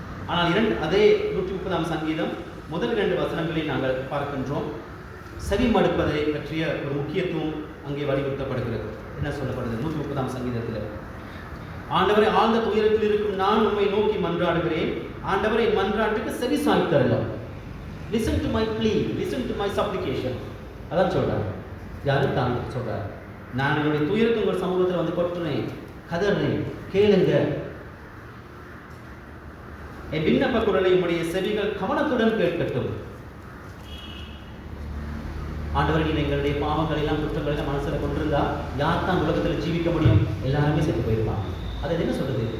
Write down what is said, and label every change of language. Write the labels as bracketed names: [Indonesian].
[Tamil] ஆனால் அதே 130ஆம் சங்கீதம் முதல் 2 வசனங்களை நாங்கள் பார்க்கின்றோம். செவி மடுப்பதை பற்றிய ஒரு முக்கியத்துவம் அங்கே வலியுறுத்தப்படுகிறது. என்ன சொல்லப்படுது 130ஆம் சங்கீதத்தில்? ஆண்டவரை ஆழ்ந்த துயரத்தில் இருக்கும் நான் உம்மை நோக்கி மன்றாடுகிறேன், ஆண்டவரை என் மன்றாட்டுக்கு செவி சாய்த்தருளும். [English] Listen to my plea, listen to my supplication. [Tamil] அதான் சொல்றாரு. யாரும் தான் சொல்றாரு, நான் என்னுடைய துயரத்தை உங்கள் சமூகத்தில் வந்து கொட்டுறேன், கதறேன், கேளுங்க. என் விண்ணப்ப குரலை உம்முடைய செவிகள் கவனத்துடன் கேட்கட்டும். ஆண்டவர், நீ எங்களுடைய பாவங்கள் எல்லாம் குற்றங்கள் எல்லாம் மனசுல கொண்டிருந்தா யார் தான் உலகத்தில் ஜீவிக்க முடியும்? எல்லாருமே செத்து போயிருப்பாங்க. அதை என்ன சொல்றது?